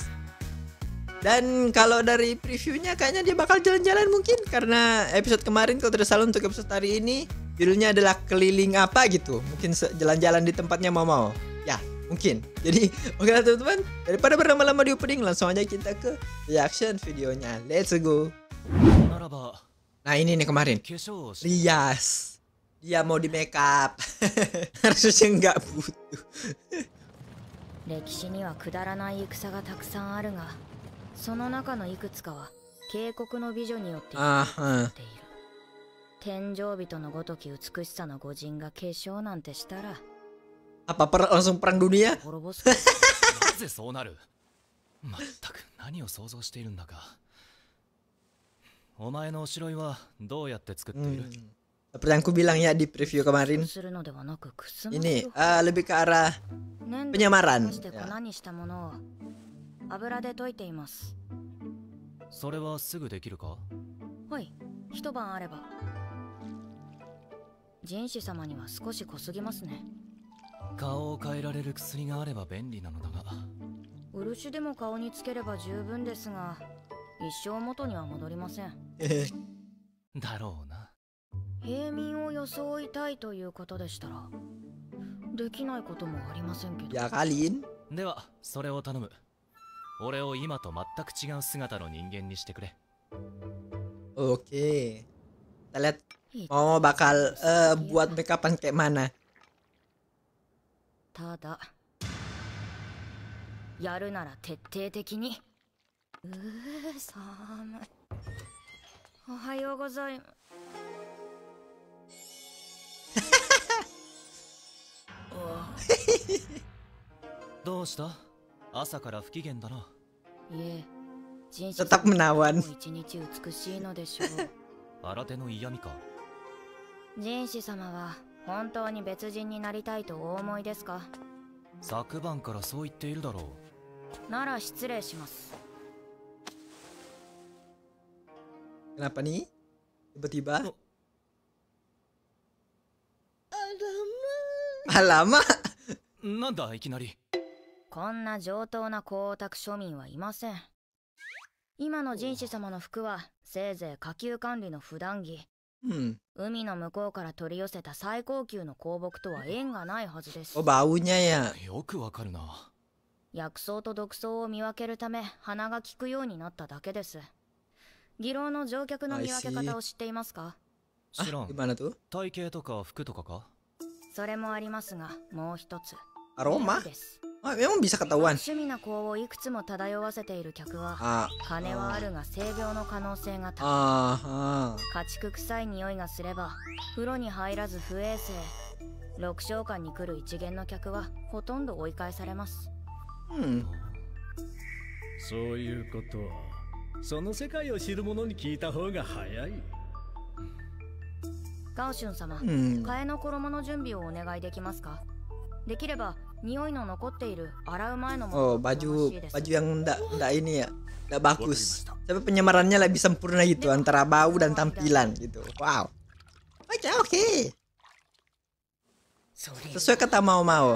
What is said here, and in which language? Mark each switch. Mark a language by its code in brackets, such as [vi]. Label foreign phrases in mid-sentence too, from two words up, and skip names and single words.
[id] Dan kalau dari previewnya kayaknya dia bakal jalan-jalan mungkin, karena episode kemarin kalau tidak salah untuk episode hari ini judulnya adalah keliling apa gitu. Mungkin jalan-jalan di tempatnya Momo. Ya, mungkin. Jadi oke lah teman-teman, daripada berlama-lama di opening, langsung aja kita ke [en] reaction videonya. Let's go. [id] Nah ini nih kemarin, rias. Dia mau di [en] make up. [id] Harusnya nggak butuh. [ja] 歴史にはくだらない戦がたくさんあるが、その中のいくつかは渓谷の美女によって作っている。天井人のごとき美しさの御人が化粧なんてしたら、 [id] Apa langsung perang dunia? [ja] 滅ぼす。なぜそうなる。まったく何を想像しているんだか。お前のおしろいはどうやって作っている。 [id] Seperti yang aku bilang ya di preview kemarin, ini lebih ke arah penyamaran. Ya. [ja] 油で溶いています。それはすぐできるか。はい、一晩あれば。人士様には少し濃すぎますね。顔を変えられる薬があれば便利なのだが。漆でも顔につければ十分ですが、一生元には戻りません。だろうな。平民を装いたいということでしたら、できないこともありませんけど。 [id] Ya kaliin. [ja] ではそれを頼む。俺を今と全く違う姿の人間にしてくれ。 [id] Oke. Kita lihat Momo bakal buat [en] make upan [id] kayak mana. [ja] ただ、やるなら徹底的に。寒い。おはようございます。どうした？朝から不機嫌だな。いえ、人士 [id] Tetap menawan. [ja] 一日美しいのでしょう。新手の嫌味か。人士様は本当に別人になりたいとお思いですか？昨晩からそう言っているだろう。なら失礼します。 [id] Kenapa nih? Tiba-tiba. Alamak. [ja] なんだいきなり。こんな上等な高オタク庶民はいません。今の人士様の服はせいぜい下級管理の普段着。海の向こうから取り寄せた最高級の香木とは縁がないはずです。 [id] Oh, baunya ya. [ja] よくわかるな。薬草と毒草を見分けるため鼻が利くようになっただけです。議論の乗客の見分け方を知っていますか？知らん。 [id] Gimana tuh? [ja] 体型とか服とかか？それもありますが、もう一つ。 [id] Aroma? Ah, memang bisa ketahuan. [ja] 趣味な香をいくつも漂わせている客は、金はあるが性病の可能性が高い。家畜臭い匂いがすれば、風呂に入らず不衛生。6召喚に来る一元の客はほとんど追い返されます。そういうことは、その世界を知る者に聞いた方が早い。ガオシュン様、替えの衣の準備をお願いできますか？できれば匂いの残っている洗う前のもの。 [id] Oh, baju yang enggak ini ya, enggak bagus. Tapi penyamarannya lebih sempurna gitu antara bau dan tampilan gitu. Wow. Oke. Sesuai kata mau.